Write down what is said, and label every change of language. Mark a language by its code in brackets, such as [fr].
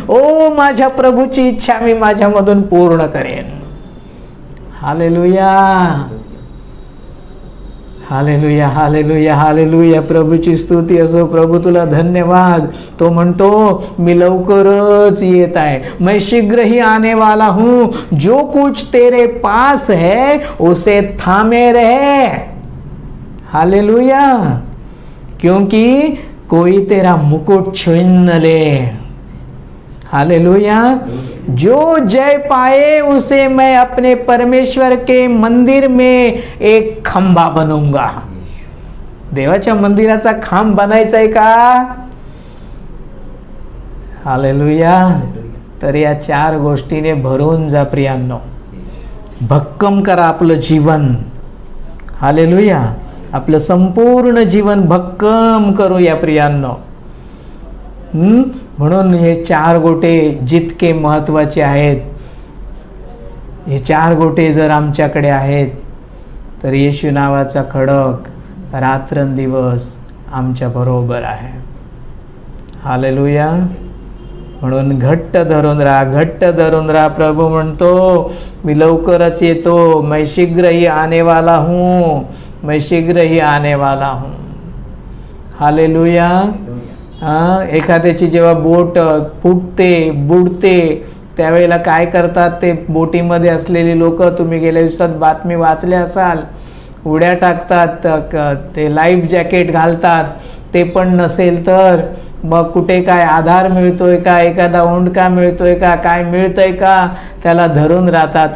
[mr] ओ माझ्या प्रभूची इच्छा मी माझ्यामधून पूर्ण करेन. Hallelujah, hallelujah, hallelujah, hallelujah. प्रभूची स्तुती असो. प्रभू तुला धन्यवाद. तो म्हणतो मी लवकरच येत आहे. [hi] मैं शीघ्र ही आने वाला हूं. जो कुछ तेरे पास है उसे थामे रहे. हालेलुया. क्योंकि कोई तेरा मुकुट छीन न ले. हालेलुया. जो जय पाए उसे मैं अपने परमेश्वर के मंदिर में एक खंबा बनूंगा. [mr] देवाच्या मंदिराचा खांब बनायचा आहे का? हालेलुया. तर या 4 गोष्टीने भरून जा प्रियांनो. भक्कम करा आपलं जीवन. हालेलुया. आपलं संपूर्ण जीवन भक्कम करूया प्रियांनो. म्हणून हे 4 गोटे जितके महत्त्वाचे आहेत, हे 4 गोटे जर आमच्याकडे आहेत तर येशू नावाचा खडक रात्रंदिवस आमच्या बरोबर आहे. हालेलुया. म्हणून घट्ट धरून राहा, घट्ट धरून राहा. प्रभू म्हणतो मी लवकरच येतो. [hi] मैं शीघ्र ही आने वाला हूँ, मैं शीघ्र ही आने वाला हूँ. हालेलुया. [mr] एखाद्याची जेव्हा बोट फुटते, बुडते, त्यावेळेला काय करतात ते बोटीमध्ये असलेली लोक, तुम्ही गेल्या दिवसात बातमी वाचल्या असाल, उड्या टाकतात, ते लाईफ जॅकेट घालतात. ते पण नसेल तर मग कुठे काय आधार मिळतोय का, एखादा ओंडका मिळतोय का, काय मिळतंय का, त्याला धरून राहतात.